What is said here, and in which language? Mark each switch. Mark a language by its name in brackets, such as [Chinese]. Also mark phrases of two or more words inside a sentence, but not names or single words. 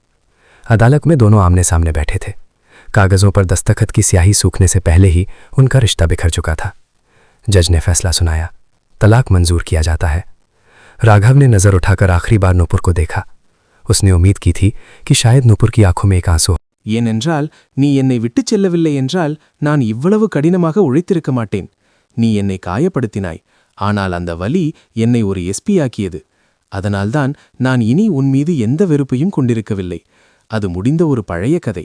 [Hindi] अदालत में दोनों आमने सामने बैठे थे। कागजों पर दस्तखत की स्याही सूखने से पहले ही उनका रिश्ता बिखर चुका था। जज ने फैसला सुनाया, तलाक मंजूर किया जाता है। राघव ने नजर उठाकर आखिरी बार नुपुर को देखा। उसने उम्मीद की थी कि शायद नुपुर की आंखों में एक आंसू। [Tamil] ஏனென்றால் நீ என்னை விட்டுச் செல்லவில்லை என்றால் நான் இவ்வளவு கடினமாக உழைத்திருக்க மாட்டேன். நீ என்னை காயப்படுத்தினாய், ஆனால் அந்த வலி என்னை ஒரு எஸ்பியாக்கியது. அதனால்தான் நான் இனி உன் மீது எந்த வெறுப்பையும் கொண்டிருக்கவில்லை. அது முடிந்த ஒரு பழைய கதை.